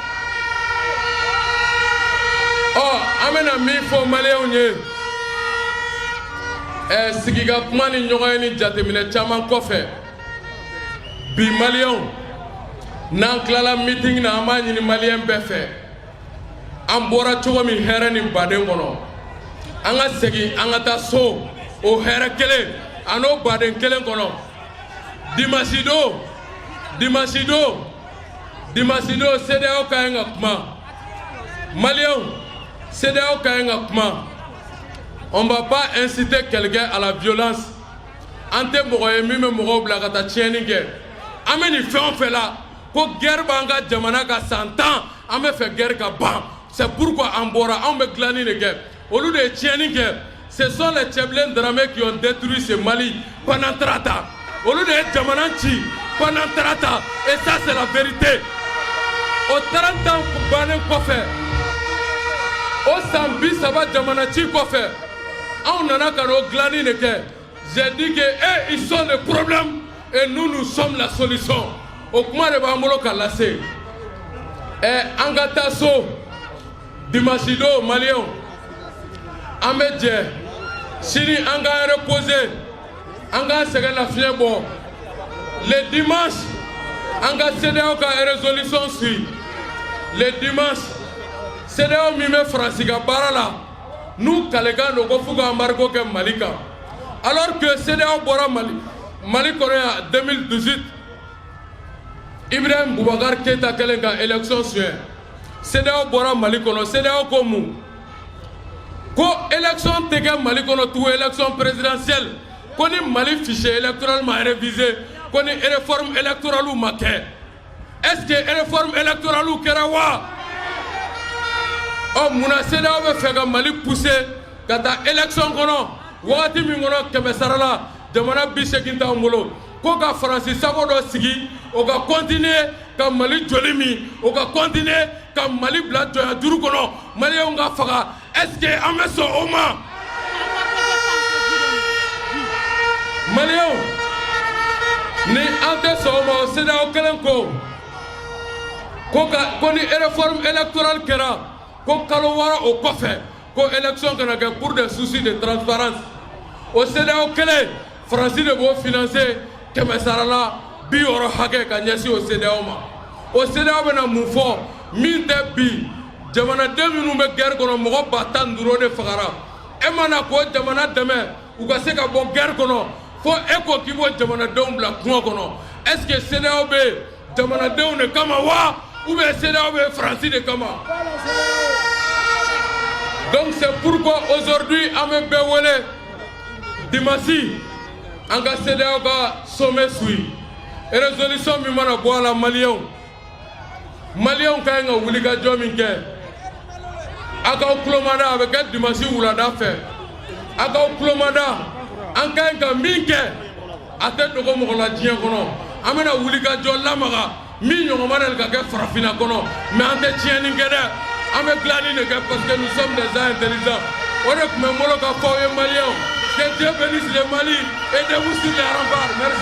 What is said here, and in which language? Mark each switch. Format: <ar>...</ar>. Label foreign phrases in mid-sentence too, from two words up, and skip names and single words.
<bm>An bɛna min fɔ Maliens ye sigika kuma ni ɲɔgɔn ye ni jateminɛ caman kɔfɛ bi Maliens n'an tilala meeting na an b'a ɲini Maliens bɛɛ fɛ an bɔra cogo min hɛrɛ ni baden kɔnɔ an ka segin an ka taa so o hɛrɛ kelen an'o baden kelen kɔnɔ dimanche don CEDEAO ka ɲi ka kuma Maliens CEDEAO ka ɲi ka kuma</bm> <fr>on va pas inciter quelqu'un à la violence</fr> <bm>an tɛ mɔgɔ ye min bɛ mɔgɔw bila ka taa tiɲɛni kɛ an bɛ nin fɛn o fɛn la ko guerre b'an ka jamana ka san 10 an bɛ fɛ guerre ka ban</bm> <fr>c'est pourquoi</fr> <bm>an bɔra anw bɛ dilanni de kɛ olu de ye tiɲɛni kɛ.</bm> <fr>Ce sont les Tchèblènes dramés qui ont détruit ce Mali pendant 30 ans.</fr> <bm>Olu de ye jamana ci</bm> <fr>pendant 30 ans. Et ça c'est la vérité.</fr> <bm>O 30 ans bannen kɔfɛ o san 30 jamana ci kɔfɛ anw nana ka n'o dilanni de kɛ.</bm> <fr>J'ai dit que eux ils sont le problème et nous sommes la solution.</fr> <bm>O kuma de b'an bolo ka lase. An ka taa so dimanche don Maliens an bɛ jɛ sini an k'an reposer an k'an sɛgɛn lafiɲɛ bɔ</bm> <fr>le dimanche</fr> <bm>an ka CEDEAO ka</bm> <fr>résolution suit le dimanche</fr> <bm>CEDEAO min bɛ Faransi ka baara la n'u kalekan don ko f'u ka embargo kɛ Mali kan alors que CEDEAO bɔra Mali kɔnɔ yan 2018 Ibrahim Boubacar Keïta kɛlen ka élection suɲɛ CEDEAO bɔra Mali kɔnɔ CEDEAO ko mun ko élection tɛ kɛ Mali kɔnɔ tugun</bm> <fr>élection présidentielle</fr> <bm>ko ni Mali</bm> <fr>fichier électoral</fr> <bm>ma révisé ko ni</bm> <fr>réforme électorale</fr> <bm>ma kɛ</bm> <fr>est-ce que réforme électorale</fr> <bm>kɛra wa munna CEDEAO bɛ fɛ ka Mali pousser ka taa élection kɔnɔ wagati min kɔnɔ kɛmɛ sara la jamana 80 t'anw bolo ko ka Faransi sago dɔ sigi o ka continuer ka Mali joli min o ka continuer ka Mali bila jɔnya juru kɔnɔ Maliens ka faga</bm> <fr>est-ce que</fr> <bm>an bɛ sɔn o ma Maliens ni an tɛ sɔn o ma o CEDEAO kelen ko ni</bm> <fr>réforme électorale</fr> <bm>kɛra ko kalo 6 o kɔfɛ ko élection kana kɛ</bm> <fr>pour des soucis de transparence</fr> <bm>o CEDEAO kelen Faransi de b'o financer kɛmɛ sara la 60 hakɛ ka ɲɛsin o CEDEAO ma o CEDEAO bɛna mun fɔ min tɛ bi jamanaden minnu bɛ guerre kɔnɔ mɔgɔ 15,000 de fagara e mana k'o jamana dɛmɛ u ka se ka bɔ guerre kɔnɔ fo e ko k'i b'o jamanadenw bila kungo kɔnɔ</bm> <fr>est-ce que</fr> <bm>CEDEAO bɛ jamanadenw de kama wa</bm> <fr>ou bien</fr> <bm>CEDEAO bɛ Faransi de kama</bm> <fr>donc c'est pourquoi aujourd'hui</fr> <bm>an bɛ bɛɛ wele dimanche an ka CEDEAO ka</bm> <fr>sommet suit résolution</fr> <bm>min mana bɔ a la Maliens ka ɲi ka wulikajɔ min kɛ a k'aw tulomada a bɛ kɛ dimanche wulada fɛ a k'aw tulomada an ka ɲi ka min kɛ a tɛ dogo mɔgɔ la diɲɛ kɔnɔ an bɛna wulikajɔ lamaga min ɲɔgɔnma de ka kɛ farafinna kɔnɔ mais an tɛ tiɲɛni kɛ dɛ an bɛ dilanni de kɛ</bm> <fr>parce que nous sommes des gens intelligents</fr> <bm>o de tun bɛ n bolo ka fɔ aw ye maliyɛnw</bm> <fr>que Dieu bénisse le Mali et debout sur les remparts.</fr>